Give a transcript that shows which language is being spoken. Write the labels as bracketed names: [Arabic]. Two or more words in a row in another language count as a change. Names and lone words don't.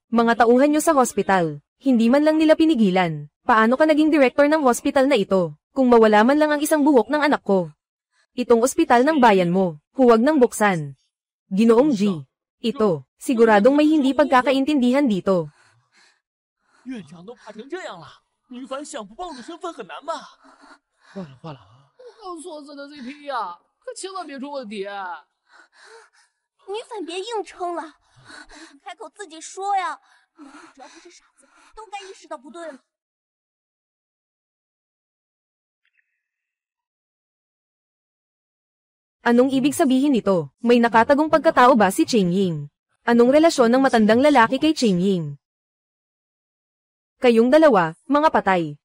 [Filipino] Mga tauhan nyo sa hospital. Hindi man lang nila pinigilan. Paano ka naging director ng hospital na ito? Kung mawala man lang ang isang buhok ng anak ko. Itong ospital ng bayan mo, huwag nang buksan. Ginoong G. Ito, siguradong may hindi pagkakaintindihan dito. [Chinese] 院长都怕成这样了，女反想不暴露身份很难吧？换了换了，刚错字的 CP 呀，可千万别出问题。女反别硬撑了，开口自己说呀。只要不是傻子，都该意识到不对了。 [Filipino] Anong ibig sabihin nito? May nakatagong pagkatao ba si Ching Ying? Anong relasyon ng matandang lalaki kay Ching Ying? Kayong dalawa, mga patay.